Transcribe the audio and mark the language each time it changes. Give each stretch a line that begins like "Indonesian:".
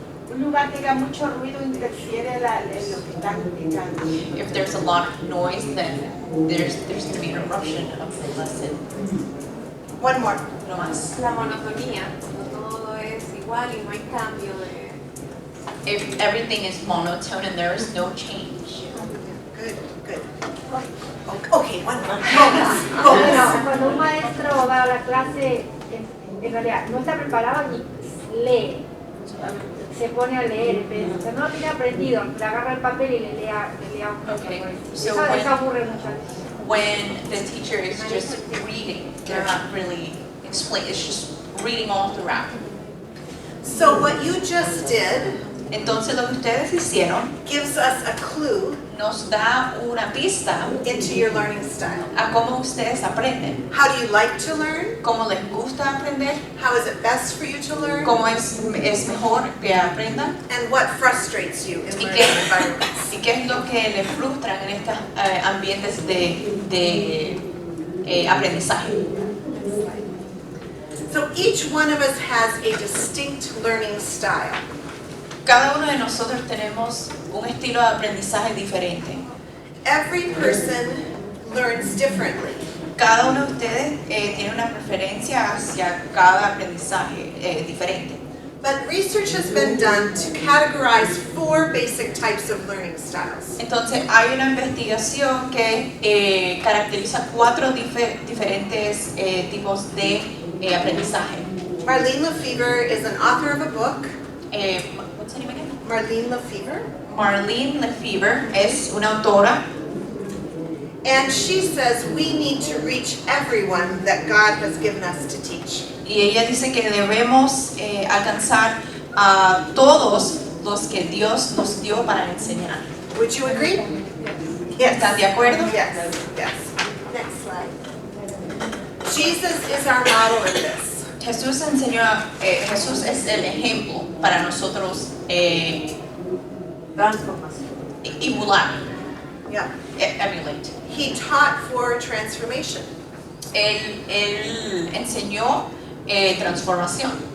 Spanish: Un lugar que haga mucho ruido interfiere en lo que están indicando.
English: If there's a lot of noise, then there's going to be interruption of the lesson. One more.
Spanish: No más. La monotonía, todo es igual y no hay cambio de...
English: If everything is monotone and there is no change. Good, good. Okay, one more.
Spanish: Bueno, cuando un maestro da la clase, en realidad no está preparado ni lee, se pone a leer, o sea, no lo tiene aprendido, le agarra el papel y le lea un poco.
English: Okay,
Spanish: Eso,
English: so
Spanish: eso aburre mucho.
English: when the teacher is just reading, they're not really explaining, it's just reading all throughout. So what you just did
Spanish: Entonces lo que ustedes hicieron
English: gives us a clue
Spanish: nos da una pista
English: into your learning style.
Spanish: a cómo ustedes aprenden,
English: How do you like to learn?
Spanish: cómo les gusta aprender,
English: How is it best for you to learn?
Spanish: cómo es mejor que aprendan
English: And what frustrates you in
Spanish: y
English: learning environments?
Spanish: qué es lo que les frustran en estos ambientes de aprendizaje.
English: So each one of us has a distinct learning style.
Spanish: Cada uno de nosotros tenemos un estilo de aprendizaje diferente.
English: Every person learns differently.
Spanish: Cada uno de ustedes tiene una preferencia hacia cada aprendizaje diferente.
English: But research has been done to categorize 4 basic types of learning styles.
Spanish: Entonces hay una investigación que caracteriza 4 diferentes tipos de aprendizaje.
English: Marlene Lefevre is an author of a book. What's her name again? Marlene Lefevre.
Spanish: Marlene Lefevre es una autora.
English: And she says we need to reach everyone that God has given us to teach.
Spanish: Y ella dice que debemos alcanzar a todos los que Dios nos dio para enseñar.
English: Would you agree? Yes.
Spanish: ¿Están de acuerdo?
English: Yes, yes. Next slide. Jesus is our model in this.
Spanish: Jesús Jesús es el ejemplo para nosotros Transformación. emular,
English: Yeah. emulate. He taught for transformation.
Spanish: Él enseñó transformación.